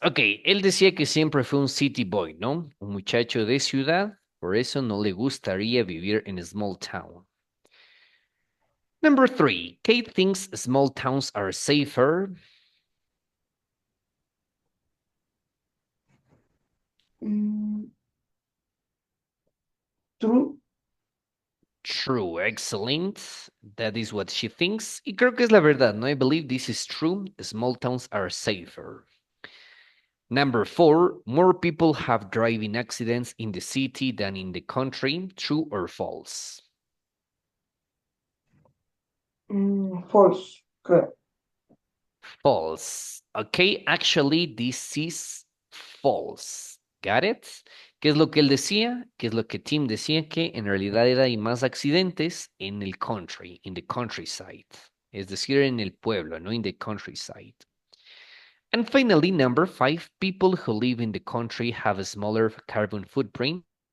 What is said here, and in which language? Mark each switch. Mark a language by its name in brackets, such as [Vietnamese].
[Spanish] Ok, él decía que siempre fue un city boy, ¿no? Un muchacho de ciudad, por eso no le gustaría vivir en [English] a small town. Number 3, Kate thinks small towns are safer. True. True, excellent. That is what she thinks. [Spanish] Y creo que es la verdad, ¿no? [English] I believe this is true. Small towns are safer. Number 4, more people have driving accidents in the city than in the country. True or false? False. Correct. False. Okay, actually, this is false. Got it? [Spanish] ¿Qué es lo que él decía? ¿Qué es lo que Tim decía? Que en realidad hay más accidentes en el country, [English] in the countryside. [Spanish] es decir, en el pueblo, no [English] in the countryside. And finally, number 5, people who live in the country have a smaller carbon footprint.